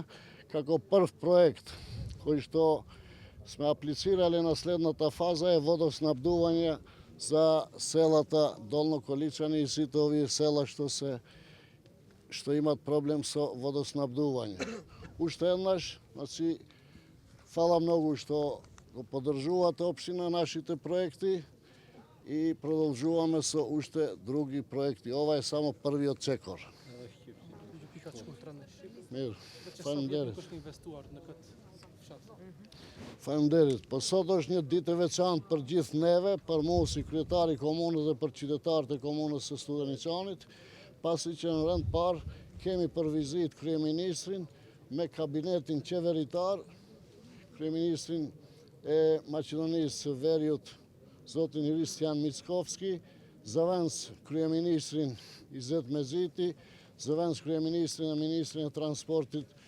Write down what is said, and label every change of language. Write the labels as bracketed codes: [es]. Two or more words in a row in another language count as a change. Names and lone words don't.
[mk] Како прв проект кој што сме аплицирали на следната фаза е водоснабдување за селата Долно Количани и сите овие села што имат проблем со водоснабдување. Уште еднаш, значи, фала многу што го поддржувате општина нашите проекти и продолжуваме со уште други проекти. Ова е само првиот чекор. [sq] Faleminderit. Po sot është një ditë e veçantë për gjithë neve, për mua si kryetari i komunës dhe për qytetarët e komunës së Studeniçanit, pasi që në rend parë kemi për vizitë kryeministrin me kabinetin qeveritar, kryeministrin e Maqedonisë së Veriut, zotin Hristijan Mickovski, zëvendës kryeministrin Izet Medžiti, zëvendës kryeministrin e ministrin e transportit